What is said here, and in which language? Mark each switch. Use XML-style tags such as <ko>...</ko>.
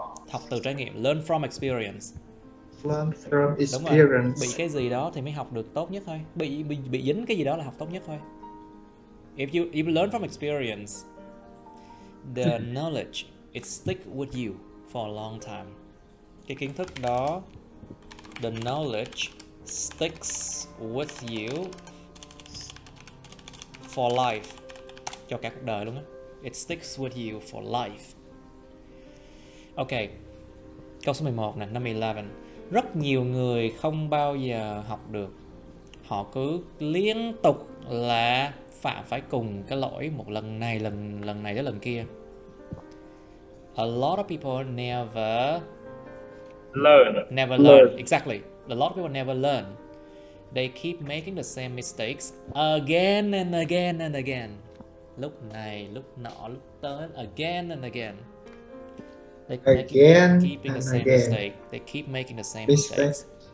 <vi>Học từ trải nghiệm,</vi> <en>learn from experience. Learn from</en> <vi>Đúng rồi,</vi> <en>experience.</en> <vi>bị cái gì đó thì mới học được tốt nhất thôi. Bị dính cái gì đó là học tốt nhất thôi.</vi> <en>If you learn from experience, the knowledge it stick with you for a long time.</en> <vi>Cái kiến thức đó,</vi> <en>the knowledge sticks with you for life,</en> <vi>cho cả cuộc đời luôn á.</vi> <en>It sticks with you for life.</en> <vi>Ok, câu số 11 nè, number 11. Rất nhiều người không bao giờ học được. Họ cứ liên tục là phạm phải cùng cái lỗi một lần này tới lần kia.</vi> <en>A lot of people never learn. Exactly. A lot of people never learn. They keep making the same mistakes again and again and again.</en> <vi>Lúc này, lúc nọ, lúc tới,</vi> <en>again and again. They keep keeping the same mistake. They keep making the same mistakes.</en>